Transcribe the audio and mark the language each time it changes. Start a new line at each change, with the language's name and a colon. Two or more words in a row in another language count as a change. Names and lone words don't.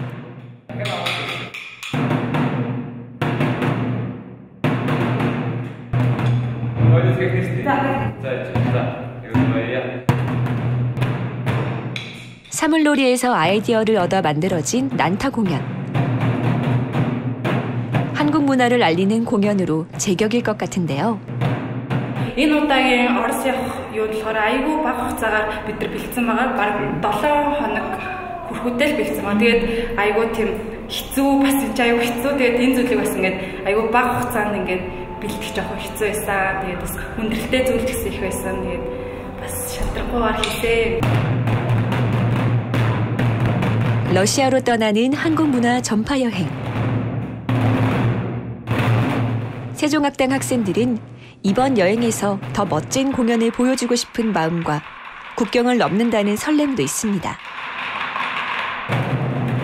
Korean: 사물놀이에서 아이디어를 얻어 만들어진 난타 공연. 한국 문화를 알리는 공연으로 제격일 것 같은데요.
Mongolian: Энэ удаагийн Орос явах юу болохоор айгүй бага хугацаагаар бид нар бэлдсэн байгаа. Бараг 7 хоног хүрэхүүтэй л бэлдсэн байгаа. Тэгээд айгүй тийм хэцүү бас айгүй хэцүү. Тэгээд энэ зүйлийг бас ингээд айгүй бага хугацаанд ингээд бэлдэх жоохон хэцүү байсан. Тэгээд бас хүндрэлтэй зүйл гэсэн их байсан. Тэгээд бас шатрахгүйгээр хийсэн.
Korean: 러시아로 떠나는 한국 문화 전파 여행. 세종학당 학생들은 이번 여행에서 더 멋진 공연을 보여주고 싶은 마음과 국경을 넘는다는 설렘도 있습니다.